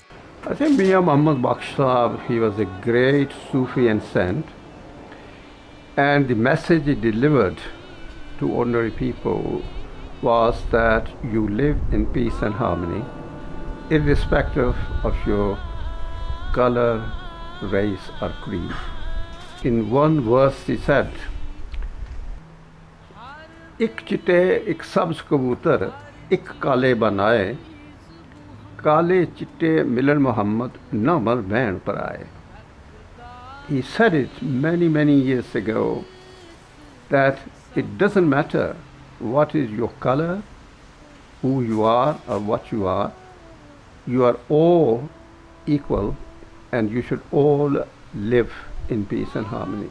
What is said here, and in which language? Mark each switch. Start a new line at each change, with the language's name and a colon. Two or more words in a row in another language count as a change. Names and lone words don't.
English: I think Mian Mohammed Bakhsh Sahab, he was a great Sufi and saint, and the message he delivered to ordinary people was that you live in peace and harmony, irrespective of your color, race or creed. In one verse he said,
Punjabi: "اک چٹے اک سبز کبوتر اک کالے بنائے، کالے چٹے ملن محمد نہ مر بھین پر آئے."
English: He said it many years ago that it doesn't matter what is your color, who you are or what you are all equal and you should all live in peace and harmony.